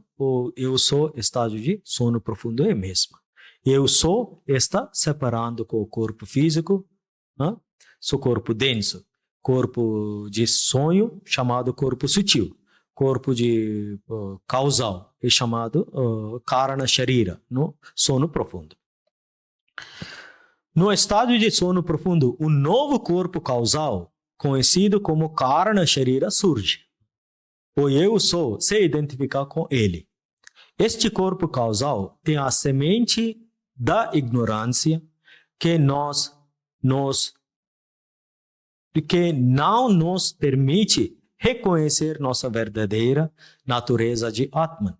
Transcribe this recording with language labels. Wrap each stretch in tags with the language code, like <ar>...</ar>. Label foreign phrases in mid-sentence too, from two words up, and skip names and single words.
<pt>Ou eu sou estado de sono profundo é mesma. Eu sou está separando com o corpo físico, seu corpo denso, corpo de sonho chamado corpo sutil, corpo de causal é chamado</pt> <sa>karana sharira,</sa> <pt>no sono profundo. No estado de sono profundo, um novo corpo causal, conhecido como</pt> <sa>karana sharira,</sa> <pt>surge. O eu sou se identificar com ele. Este corpo causal tem a semente da ignorância que não nos permite reconhecer nossa verdadeira natureza de Atman.</pt>